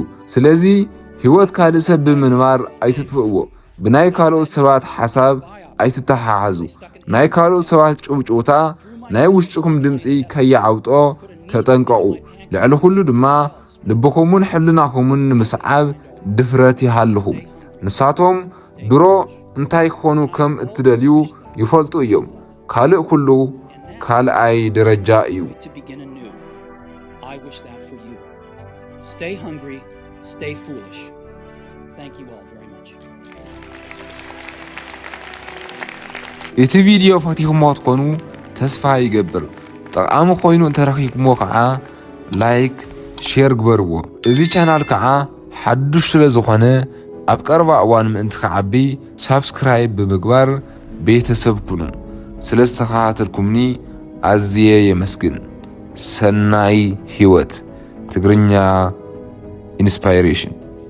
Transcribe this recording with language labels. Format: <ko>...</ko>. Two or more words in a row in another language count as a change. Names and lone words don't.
<ti>ስለዚ ህይወት ካልእ ሰብ ብምንባር ኣይትጥፍእዎ። ብናይ ካልኦት ሰባት ሓሳብ ኣይትተሓሓዙ ናይ ካልኦት ሰባት ጭውጭውታ ናይ ውሽጥኩም ድምፂ ከይዓውጦ ተጠንቀቁ ልዕሊ ኩሉ ድማ ልብኩምን ሕልናኩምን ንምስዓብ ድፍረት ይሃልኹም ንሳቶም ድሮ እንታይ ክኾኑ ከም እትደልዩ ይፈልጡ እዮም ካልእ ኩሉ ካልኣይ ደረጃ እዩ</ti> <en>I wish that for you. Stay hungry, stay foolish. Thank you all very much.</en> <ti>እቲ ቪድዮ ፈቲኹምዎ ትኮኑ ተስፋ ይገብር ጠቃሚ ኮይኑ እንተረኺብዎ ከዓ</ti> <en>like share</en> <ti>ግበርዎ እዚ ቻናል ከዓ ሓዱሽ ስለ ዝኾነ ኣብ ቀረባ እዋን ምእንቲ ከዓቢ ሳብስክራይብ ብምግባር ቤተሰብ ኩኑ ስለ ዝተኸታተልኩምኒ ኣዝየ የመስግን ሰናይ ህይወት ትግርኛ ኢንስፓይሬሽን</ti>